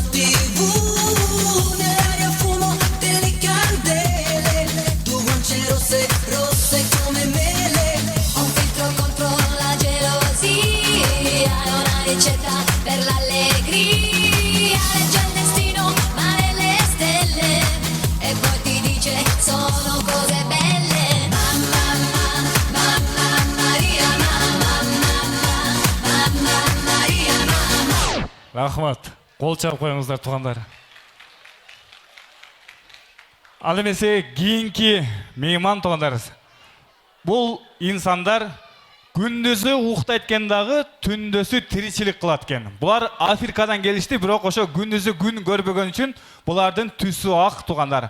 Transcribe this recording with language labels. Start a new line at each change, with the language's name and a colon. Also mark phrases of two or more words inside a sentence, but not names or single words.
Italian: TV, nell'aria fumo delle candele, due guance rosse, rosse come mele, ho un filtro contro la gelosia, è una ricetta per l'allegria, legge il destino, mare le stelle, e poi ti dice sono cose belle. Mamma, mamma Maria, mamma Maria, mamma.
Kyrgyz: Рахмат. Кол чаап коюңуздар туугандар. Ал эмесе кийинки мейман туугандар. Бул инсандар күндүзү уктайт экен дагы, түндөсү тиричилик кылат экен. Булар Африкадан келишти, бирок ошо күндүзү күн көрбөгөн үчүн булардын түсү ак туугандар.